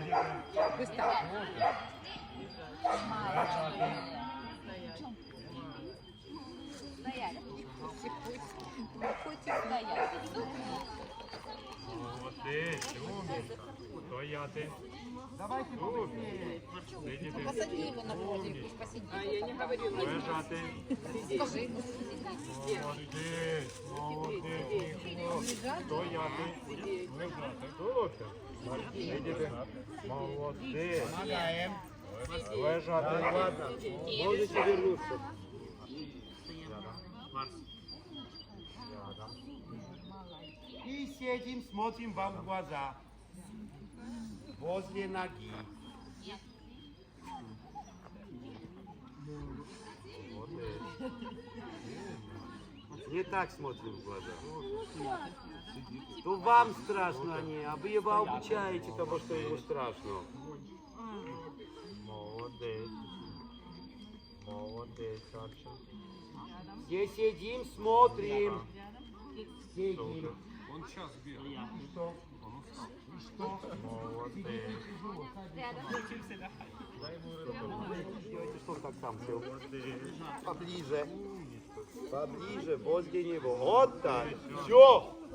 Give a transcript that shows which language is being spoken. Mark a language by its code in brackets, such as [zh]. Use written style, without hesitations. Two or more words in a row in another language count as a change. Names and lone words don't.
[ru] Стоять. Котик стоять. [uk] Молодець. Стояти. [ru] Давайте побыстрее. [uk] Сидіти. [ru] Посади его напротив, пусть посидит. А я не говорила. [uk] Лежати. Скажи. Молодець. Молодець. Стояти. Лежати. Добре. Сидіти. Молодець. [ru] Помогаем. [uk] Лежати. [ru] Ладно, можете вернуться. И сидим, смотрим вам в глаза. Возле ноги. Не так смотрим в глаза. То вам страшно, а не, а вы его обучаете того, что ему страшно. [uk] Молодець. Молодець, Арчі. [ru] Все сидим, смотрим. Сидим. [uk] Он час біг. [ru] Что? Что? [uk] Молодець. [ru] Что он так сам сел? Поближе. Поближе, возле него. Вот так. Все.